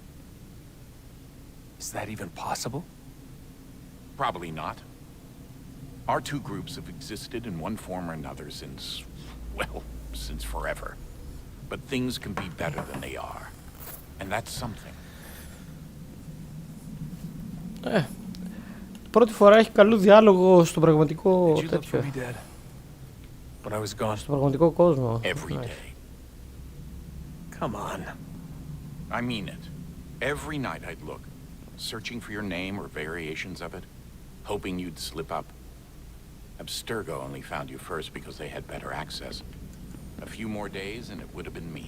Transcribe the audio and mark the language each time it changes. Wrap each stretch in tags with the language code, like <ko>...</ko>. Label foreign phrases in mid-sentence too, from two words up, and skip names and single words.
<en>Is that even possible? Probably not. Our two groups have existed in one form or another since, well, since forever. But things can be better than they are. And that's something.</en> <el>Πρώτη φορά έχει καλό διάλογο στο πραγματικό τέτοιο.</el> <en>When I was gone.</en> <el>Στο πραγματικό κόσμο.</el> <en>Every day. Come on. I mean it. Every night I'd look, searching for your name or variations of it, hoping you'd slip up. Abstergo only found you first because they had better access. A few more days and it would have been me.</en>